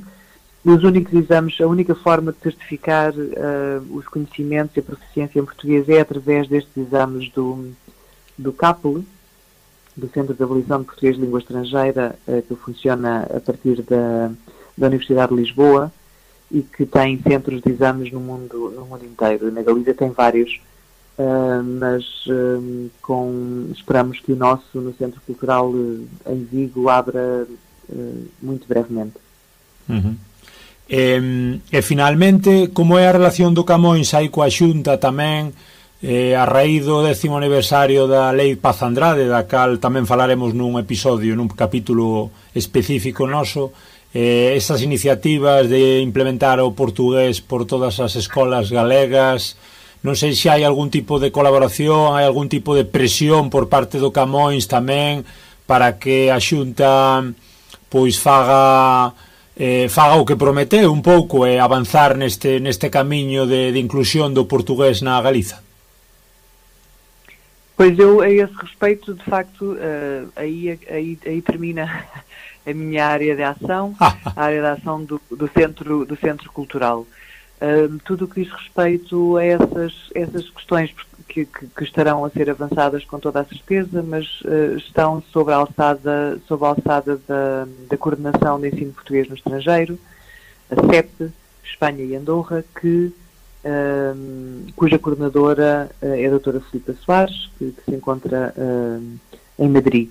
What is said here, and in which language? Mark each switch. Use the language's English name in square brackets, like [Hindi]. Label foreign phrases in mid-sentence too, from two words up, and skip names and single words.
[Portuguese] Os únicos exames, a única forma de certificar os conhecimentos e a proficiência em português é através destes exames do CAPEL, do Centro de Avaliação de Português de Língua Estrangeira, que funciona a partir da Universidade de Lisboa e que tem centros de exames no mundo inteiro. Na Galiza tem vários, mas esperamos que o nosso, no Centro Cultural em Vigo, abra muito brevemente. Uhum. [Galician] E finalmente, como é a relación do Camões aí coa Xunta tamén, a raíz do 10º aniversario da Lei Paz Andrade, da cal tamén falaremos nun episodio, nun capítulo específico noso, esas iniciativas de implementar o portugués por todas as escolas galegas, non sei se hai algún tipo de colaboración, hai algún tipo de presión por parte do Camões tamén para que a Xunta pois faga o que prometeu un pouco e avanzar neste camiño de inclusión do portugués na Galiza. [Portuguese] Pois eu, a esse respeito, de facto, aí termina a minha área de ação, a área de ação do Centro Cultural. Tudo o que diz respeito a essas questões que estarão a ser avançadas com toda a certeza, mas estão sob a alçada da Coordenação de Ensino Português no Estrangeiro, a CEP, Espanha e Andorra, cuja coordenadora é a doutora Filipa Soares, que se encontra em Madrid.